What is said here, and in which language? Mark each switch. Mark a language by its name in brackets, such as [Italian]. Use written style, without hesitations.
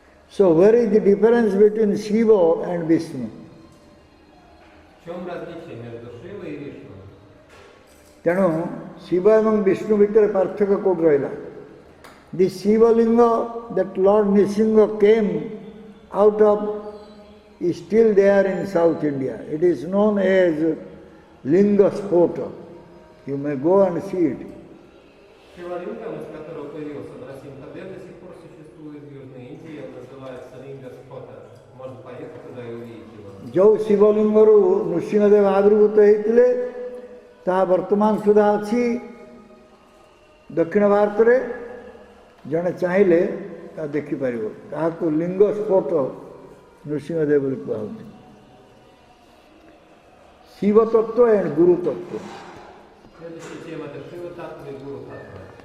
[English] So where is the difference between Shiva and Vishnu? [Russian] В чем различие между Шивой и Вишну? [Odia] ତେଣୁ ଶିବ ଏବଂ ବିଷ୍ଣୁ ଭିତରେ ପାର୍ଥକ୍ୟ କେଉଁଠି ରହିଲା? [English] The Shivalinga that Lord Nrsimha came out of is still there in South India. It is known as Linga Spota. You may go and see it. [Russian] Шивалингам, из которого появился Нрасимха-дев, до сих пор существует в Южной Индии, он называется Линга Спота. Можно поехать туда и увидеть его. [Odia] ଯେଉଁ ଶିବଲିଙ୍ଗରୁ ନୃସିଂହଦେବ ଆବିର୍ଭୂତ ହୋଇଥିଲେ ତାହା ବର୍ତ୍ତମାନ ସୁଦ୍ଧା ଅଛି ଦକ୍ଷିଣ ଭାରତରେ। ଜଣେ ଚାହିଁଲେ ତାହା ଦେଖିପାରିବ। ତାହାକୁ ଲିଙ୍ଗ ସ୍ଫୋଟ ନୃସିଂହଦେବ ବୋଲି କୁହାହେଉଛି। [English] ଶିବ ତତ୍ତ୍ୱ ଆଣ୍ଡ ଗୁରୁ ତତ୍ତ୍ୱ। [Russian] Следующая тема – это Шива-таттва и Гуру-таттва.